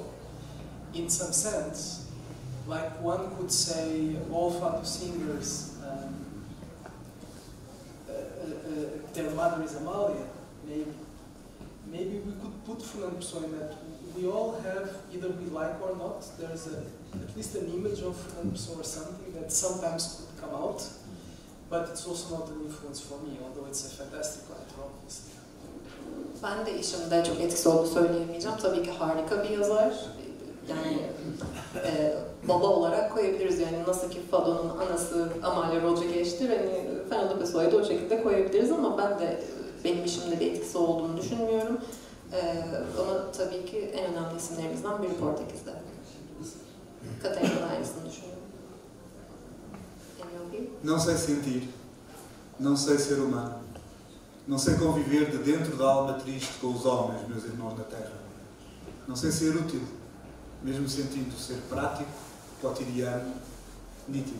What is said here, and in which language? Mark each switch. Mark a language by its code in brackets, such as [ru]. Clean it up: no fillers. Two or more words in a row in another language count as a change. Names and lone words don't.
[en] In some sense, like one could say all fado singers, their mother is Amalia, maybe we could put Fernando Pessoa in that. We all have, either we like or not, there's at least an image of Fernando Pessoa or something that sometimes could come out, but it's also not an influence for me, although it's a fantastic writer, obviously. [tr] Ben de işimde çok etkisi olduğunu söyleyemeyeceğim. Tabii ki harika bir yazar. Yani baba olarak koyabiliriz, yani nasıl ki Fado'nun anası Amalia Rodriguez'tir, hani Fernando Pessoa'yı da o şekilde koyabiliriz ama ben de benim işimde bir etkisi olduğunu düşünmüyorum. Ama tabii ki en önemli isimlerimizden biri Portekiz'de. Catarina da aynısını düşünüyorum. [pt] Não sei sentir, não sei ser humano, não sei conviver de dentro da alma triste com os homens, meus irmãos da terra. Não sei ser útil, mesmo sentindo ser prático, cotidiano, nítido.